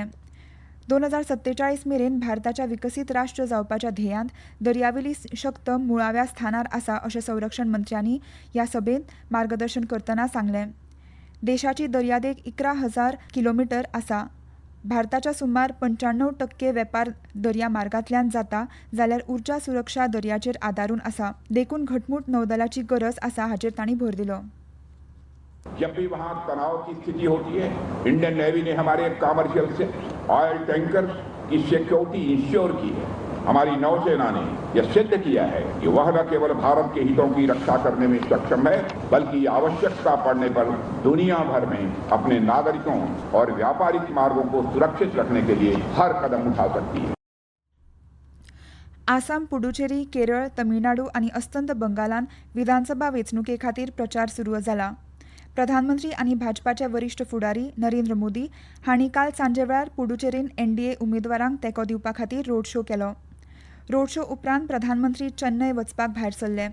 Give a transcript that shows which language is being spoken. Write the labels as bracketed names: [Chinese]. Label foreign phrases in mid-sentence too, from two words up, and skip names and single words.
[Konkani] 2047 मेरेन भारताच्या विकसीत राष्ट्र जावपाच्या ध्येयांत दर्यावेली शक्त मुळाव्या स्थानार आसा अशें संरक्षण मंत्र्यांनी ह्या सभेंत मार्गदर्शन करतना सांगलें. देशाची दर्यादेग 11,000 किलोमीटर आसा. भारताच्या सुमार 95% वेपार दर्या मार्गांतल्यान जाता जाल्यार उर्जा सुरक्षा दर्याचेर आदारून आसा. देखून घटमूट नौदलाची गरज आसा हाचेर तांणी भर दिलो. [Hindi] जब भी वहाँ तनाव की स्थिति होती है, [English] Indian Navy [Hindi] ने हमारे कमर्शियल से [English] oil tanker [Hindi] की [English] security insure [Hindi] की है. हमारी नौसेना ने यह सिद्ध किया है कि वह न केवल भारत के हितों की रक्षा करने में सक्षम है, बल्कि आवश्यकता पड़ने पर दुनिया भर में अपने नागरिकों और व्यापारिक मार्गों को सुरक्षित रखने के लिए हर कदम उठा सकती है. [Konkani] आसाम, पुडुचेरी, केरळ, तमिळनाडू आनी अस्तंत बंगालांत विधानसभा वेंचणुके खातीर प्रचार सुरू जाला. प्रधानमंत्री आनी भाजपाचे वरिश्ठ फुडारी नरेंद्र मोदी हांणी काल सांजे वेळार पुडुचेरीन NDA उमेदवारांक तेंको दिवपा खातीर [English] road show [Konkani] केलो. [English] road show [Konkani] उपरांत प्रधानमंत्री चेन्नय वचपाक भायर सरले.